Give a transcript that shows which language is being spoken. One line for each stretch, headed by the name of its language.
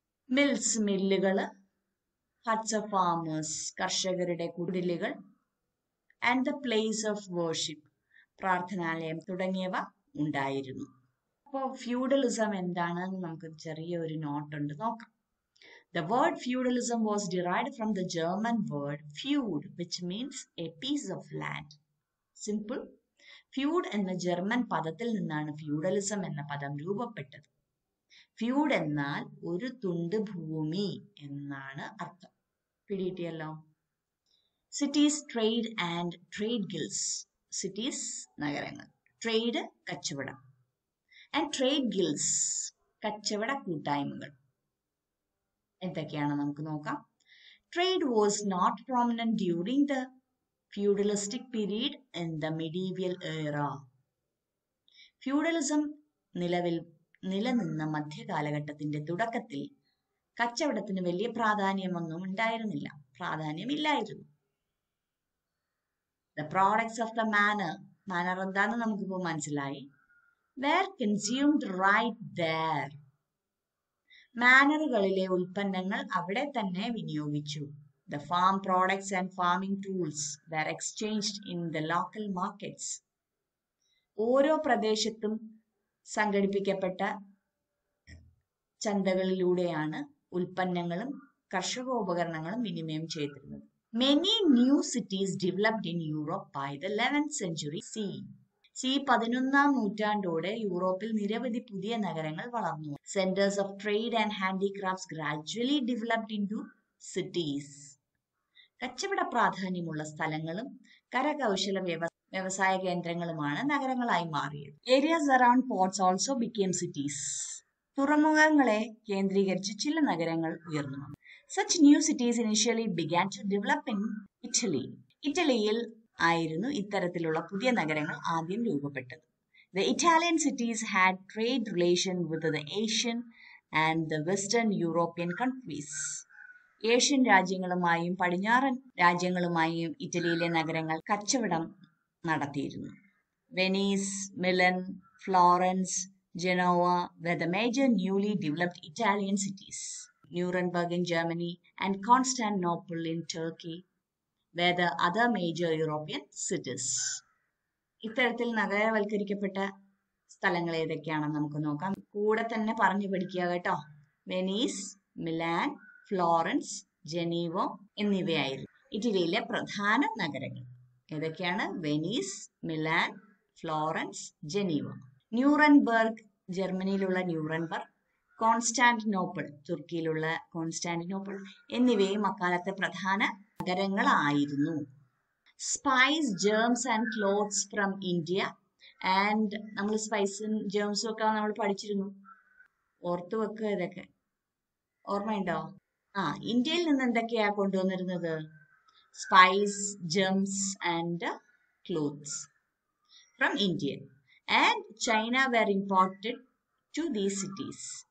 English: Mills, മില്ലുകള്. Huts of farmers,
Malayalam: കർഷകരുടെ കുടിലുകൾ.
English: and the place of worship,
Malayalam: പ്രാർത്ഥനാലയം തുടങ്ങിയവ ഉണ്ടായിരുന്നു. അപ്പോൾ ഫ്യൂഡലിസം എന്താണെന്ന് നമുക്ക് ചെറിയൊരു നോട്ടുണ്ട്, നോക്കാം.
English: The word feudalism was derived from the German word feud, which means a piece of land. Simple.
Malayalam: ഫ്യൂഡ് എന്ന ജർമ്മൻ പദത്തിൽ നിന്നാണ് ഫ്യൂഡലിസം എന്ന പദം രൂപപ്പെട്ടത്. ഫ്യൂഡ് എന്നാൽ ഒരു തുണ്ട് ഭൂമി എന്നാണ് അർത്ഥം. പിടികിട്ടിയല്ലോ.
English: Cities, trade and trade guilds. Cities നഗരങ്ങൾ, trade കച്ചവടം, and trade guilds
Malayalam: കച്ചവട കൂട്ടായ്മകൾ. എന്തൊക്കെയാണ് നമുക്ക് നോക്കാം.
English: Trade was not prominent during the feudalistic period in the medieval era.
Malayalam: Feudalism നിലനിന്ന മധ്യകാലഘട്ടത്തിന്റെ തുടക്കത്തിൽ കച്ചവടത്തിന് വലിയ പ്രാധാന്യമൊന്നും ഉണ്ടായിരുന്നില്ല, പ്രാധാന്യമില്ലായിരുന്നു.
English: The products of the manor
Malayalam: എന്താന്ന് നമുക്കിപ്പോൾ മനസ്സിലായി.
English: were consumed right there.
Malayalam: മാനറുകളിലെ ഉൽപ്പന്നങ്ങൾ അവിടെ തന്നെ വിനിയോഗിച്ചു.
English: The farm products and farming tools were exchanged in the local markets.
Malayalam: ഓരോ പ്രദേശത്തും സംഘടിപ്പിക്കപ്പെട്ട ചന്തകളിലൂടെയാണ് ഉൽപ്പന്നങ്ങളും കർഷകോപകരണങ്ങളും വിനിമയം ചെയ്തിരുന്നത്.
English: Many new cities developed in Europe by the 11th century CE.
Malayalam: 11ാം നൂറ്റാണ്ടോടെ യൂറോപ്പിൽ നിരവധി പുതിയ നഗരങ്ങൾ വളർന്നു.
English: Centers of trade and handicrafts gradually developed into cities.
Malayalam: കച്ചവട പ്രാധാന്യമുള്ള സ്ഥലങ്ങളും കരകൗശല വ്യവസായ കേന്ദ്രങ്ങളുമാണ് നഗരങ്ങളായി മാറിയത്.
English: Areas around ports also became cities.
Malayalam: തുറമുഖങ്ങളെ കേന്ദ്രീകരിച്ച് ചില നഗരങ്ങൾ ഉയർന്നു വന്നു.
English: Such new cities initially began to develop in Italy.
Malayalam: ഇറ്റലിയിൽ ആയിരുന്നു ഇത്തരത്തിലുള്ള പുതിയ നഗരങ്ങൾ ആദ്യം രൂപപ്പെട്ടത്.
English: The Italian cities had trade relation with the Asian and the Western European countries.
Malayalam: Asian രാജ്യങ്ങളുമായും പടിഞ്ഞാറൻ രാജ്യങ്ങളുമായും ഇറ്റലിയിലെ നഗരങ്ങൾ കച്ചവടം നടത്തിയിരുന്നു.
English: Venice, Milan, Florence, Genoa were the major newly developed Italian cities. Nuremberg in Germany and Constantinople in Turkey were the other major European cities.
Malayalam: ഇത്തരത്തിൽ നഗരവൽക്കരിക്കപ്പെട്ട സ്ഥലങ്ങൾ ഏതൊക്കെയാണെന്ന് നമുക്ക് നോക്കാം. കൂടെ തന്നെ പറഞ്ഞു പഠിക്കുക കേട്ടോ. വെനീസ്, മിലാൻ, ഫ്ലോറൻസ്, ജനീവ എന്നിവയായിരുന്നു ഇറ്റലിയിലെ പ്രധാന നഗരങ്ങൾ. ഏതൊക്കെയാണ്? Venice, Milan, Florence, Geneva. Nuremberg, ജർമ്മനിയിലുള്ള Nuremberg, Constantinople, തുർക്കിയിലുള്ള Constantinople എന്നിവയും അക്കാലത്തെ പ്രധാന നഗരങ്ങളായിരുന്നു.
English: spice, gems and cloths from India and
Malayalam: നമ്മൾ സ്പൈസും ജേംസും ഒക്കെ നമ്മൾ പഠിച്ചിരുന്നു. ഓർത്തു വെക്കുക. ഇതൊക്കെ ഓർമ്മയുണ്ടോ? ഇന്ത്യയിൽ നിന്ന് എന്തൊക്കെയാ കൊണ്ടുവന്നിരുന്നത്?
English: Spice, gems and cloths from India and China were imported to these cities.